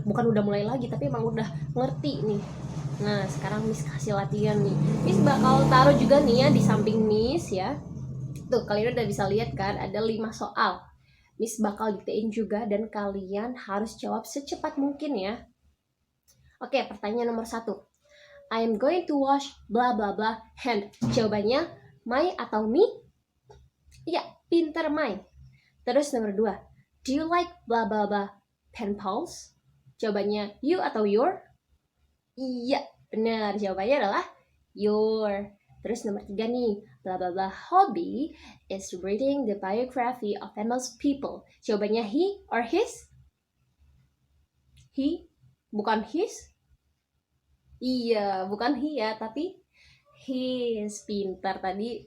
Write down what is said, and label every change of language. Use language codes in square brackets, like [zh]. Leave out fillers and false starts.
[id] Bukan udah mulai lagi, tapi emang udah ngerti nih. Nah, sekarang Miss kasih latihan nih. Miss bakal taruh juga nih ya di samping Miss ya. Tuh, kalian udah bisa lihat kan, ada 5 soal. Miss bakal diktein juga dan kalian harus jawab secepat mungkin ya. Oke, pertanyaan nomor 1. [en] I am going to wash bla bla bla hand. [id] Jawabannya my atau me? Iya, pinter my. Terus nomor 2. [en] Do you like bla bla bla pen pals? [id] Jawabannya you atau your? Iya, benar. Jawabannya adalah your. Terus nomor 3 nih, [en] bla bla bla hobby is reading the biography of famous people. [id] Jawabannya he or his? He, bukan his? Iya, bukan he ya, tapi his. Pintar tadi.